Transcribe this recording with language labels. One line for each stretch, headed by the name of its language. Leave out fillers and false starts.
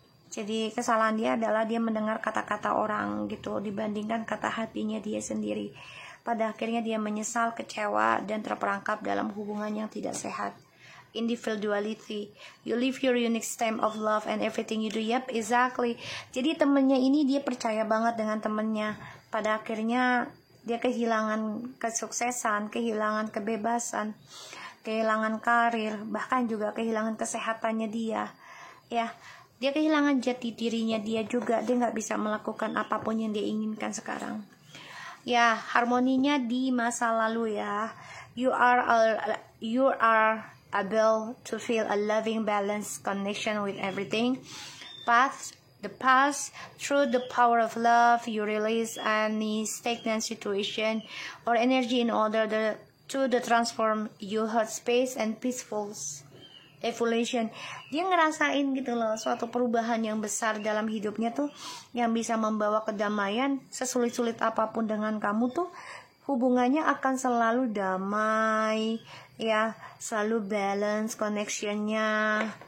Indonesian: Jadi kesalahan dia adalah dia mendengar kata-kata orang gitu dibandingkan kata hatinya dia sendiri. Pada akhirnya dia menyesal, kecewa, dan terperangkap dalam hubungan yang tidak sehat.
English: Individuality, you live your unique stamp of love and everything you do. Yep, exactly.
Indonesian: Jadi temennya ini dia percaya banget dengan temennya. Pada akhirnya dia kehilangan kesuksesan, kehilangan kebebasan, kehilangan karir, bahkan juga kehilangan kesehatannya dia. Ya, dia kehilangan jati dirinya dia juga. Dia nggak bisa melakukan apapun yang dia inginkan sekarang. Ya, harmoninya di masa lalu ya.
English: You are able to feel a loving, balanced connection with everything. The past, through the power of love, you release any stagnant situation or energy in order to transform your heart space and peaceful evolution.
Indonesian: Dia ngerasain gitu loh suatu perubahan yang besar dalam hidupnya tuh, yang bisa membawa kedamaian. Sesulit-sulit apapun dengan kamu tuh, hubungannya akan selalu damai ya, selalu balance connectionnya.